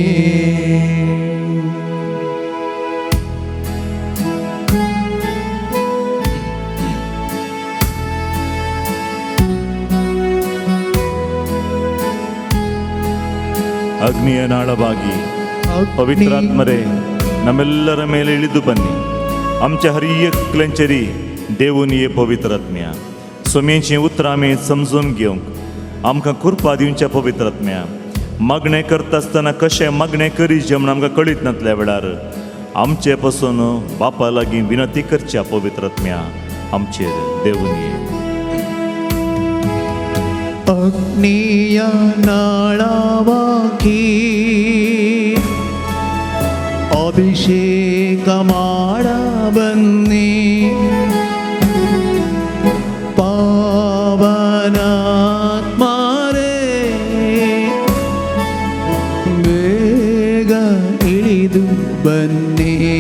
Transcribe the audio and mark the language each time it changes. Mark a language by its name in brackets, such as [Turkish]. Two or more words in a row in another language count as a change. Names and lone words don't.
[Kannada] ಅಗ್ನಿಯ ನಾಳವಾಗಿ ಪವಿತ್ರಾತ್ಮರೇ ನಮ್ಮೆಲ್ಲರ ಮೇಲೆ ಇಳಿದು ಬನ್ನಿ. [Konkani] आमच्या हर एक क्लेंचरी देवून ये पवित्र आत्म्या सोमेची उतरां आमी समजून घेवंक आमकां कृपा दिवच्या पवित्र आत्म्या. मागणें करता आसतना कशें मागणें करीचें म्हूण आमकां कळीत नासल्या वेळार आमचे पासून बापा लागीं विनंती करच्या पवित्र आत्म्या आमचेर देवून ये. [Kannada] ಅಗ್ನಿಯ ನಾಳವಾಗಿ ಅಭಿಷೇಕ ಮಾಡ ಬನ್ನಿ ಪಾವನಾತ್ಮರೇ ಬೇಗ ಇಳಿದು ಬನ್ನಿ.